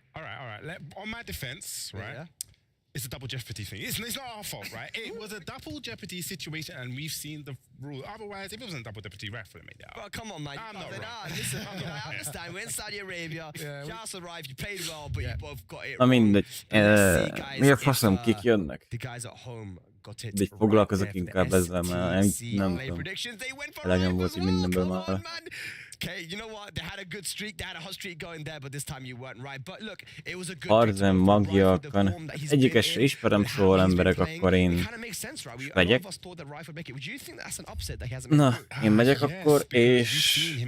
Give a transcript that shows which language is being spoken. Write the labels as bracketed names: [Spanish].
[English] All right. On my defense, right, yeah. It's a double jeopardy thing. It's not our fault, right? It was a double jeopardy situation, and we've seen the rule. Otherwise, if it wasn't a double jeopardy, Rife would have made it out. Well, come on, man. I'm not wrong. Listen, I understand. We're in Saudi Arabia. Just arrived. You played well, but you both got it [Hungarian] Na mindegy. Miért faszom kik jönnek? [English] The guys at home got it. [Hungarian] De így foglalkozok inkább ezzel, mert nem tudom. Elegem volt így mindenből már. [English] Okay, you know what? They had a good streak. They had a hot streak going there, but this time you weren't right. But look, it was a good [Hungarian] Arzen, Magia, egyiket se ismerem, szóval emberek, akkor én megyek. Na, én megyek akkor, és...